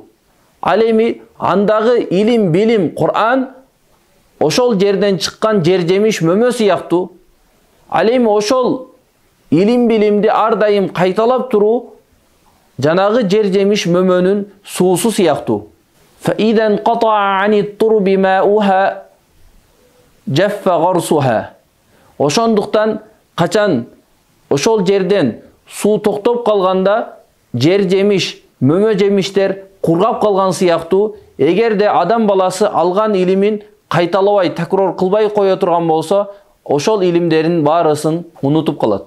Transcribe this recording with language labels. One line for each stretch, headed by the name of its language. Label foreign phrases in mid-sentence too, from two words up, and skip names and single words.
Kyrgyz: Ал эми андагы илим билим Кур'ан ошол жерден чыккан жер жемиш мөмө сыяктуу. Ал эми ошол илим билимди ар дайым кайталап туруу жанагы жер жемиш мөмөнүн суусу сыяктуу.
Arabic: فإذا انقطع عن الترب ماؤها جف غرسها.
Kyrgyz: Ошондуктан качан ошол жерден суу токтоп калганда жер жемиш, мөмө жемиштер кургап калган сыяктуу, эгерде адам баласы алган илимин кайталабай, такрор кылбай кое турган болсо, ошол илимдерин баарысын унутуп калат.